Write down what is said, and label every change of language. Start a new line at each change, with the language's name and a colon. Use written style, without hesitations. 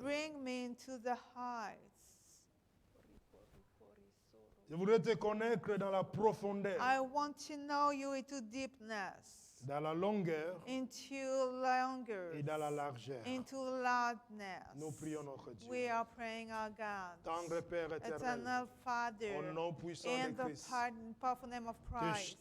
English: bring me into the heights.
French: Je voudrais te connaître dans la profondeur,
English: I want to know you into deepness,
French: dans la longueur
English: into longer,
French: et dans la largeur.
English: into loudness.
French: Nous prions notre Dieu.
English: We are praying our God.
French: Tendre Père éternel,
English: Eternal Father,
French: au nom puissant
English: in
French: de
English: the
French: Christ,
English: powerful name of Christ,